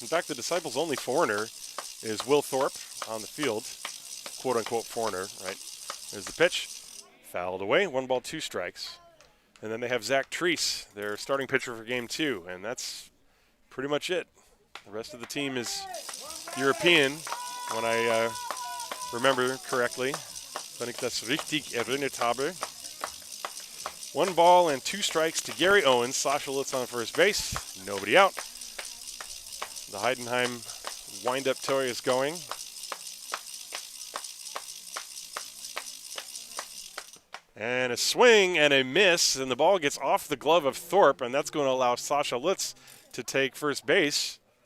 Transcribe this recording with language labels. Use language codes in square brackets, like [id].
[en] In fact, the Disciples' only foreigner is Will Thorpe on the field, quote-unquote foreigner, right? There's the pitch, fouled away, 1 ball, 2 strikes. And then they have Zach Treese, their starting pitcher for Game 2, and that's pretty much it. The rest of the team is European, when I remember correctly. [de] Wenn ich das richtig erinnert habe. [en] 1 ball and 2 strikes to Gary Owens. Sasha Lutz on first base. Nobody out. The Heidenheim wind-up toy is going. And a swing and a miss, and the ball gets off the glove of Thorpe, and that's going to allow Sasha Lutz to take first base.